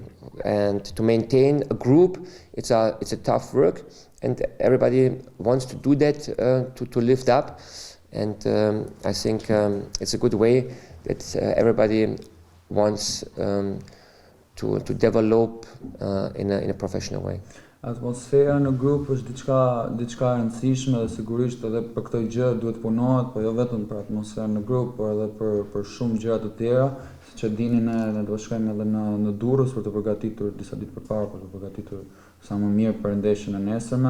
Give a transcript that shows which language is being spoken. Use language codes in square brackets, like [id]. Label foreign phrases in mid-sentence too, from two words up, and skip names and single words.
[en] And to maintain a group, it's a tough work, and everybody wants to do that to lift up. And I think it's a good way that everybody wants to develop in a professional way. [sq] Atmosfera në grup është diçka e rëndësishme dhe sigurisht edhe për këtë gjë duhet punohet, po jo vetëm për atmosferën në grup, por edhe për shumë gjëra të tjera, siç e dini ne do shkojmë edhe në Durrës për të përgatitur disa ditë përpara për të përgatitur sa më mirë për ndeshjen e nesërme.